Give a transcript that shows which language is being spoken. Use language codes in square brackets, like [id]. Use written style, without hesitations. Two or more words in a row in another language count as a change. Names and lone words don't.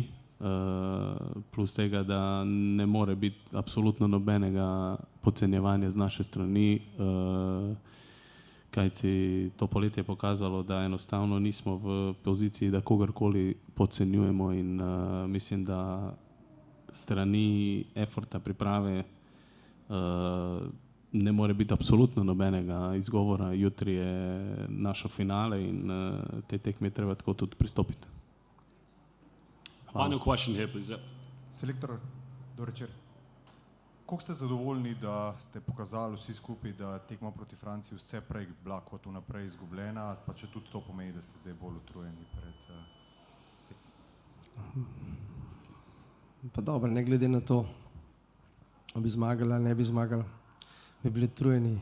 [sl] Plus tega, da ne more biti absolutno nobenega podcenjevanja z naše strani, kajti to poletje je pokazalo, da enostavno nismo v poziciji, da kogarkoli podcenjujemo, in mislim, da strani efforta priprave ne more biti absolutno nobenega izgovora. Jutri je našo finale in te tekme je treba tako tudi pristopiti. [en] Final question here, please. Yep. [sl] Selektor, dober večer. Koliko ste zadovoljni, da ste pokazali vsi skupaj, da tekma proti Franciji vse prej bila kot vnaprej izgubljena, pa če tudi to pomeni, da ste zdaj bolj utrujeni pred tekmo? Pa dobro, ne glede na to, ali bi zmagali ali ne bi zmagali, bi bili utrujeni.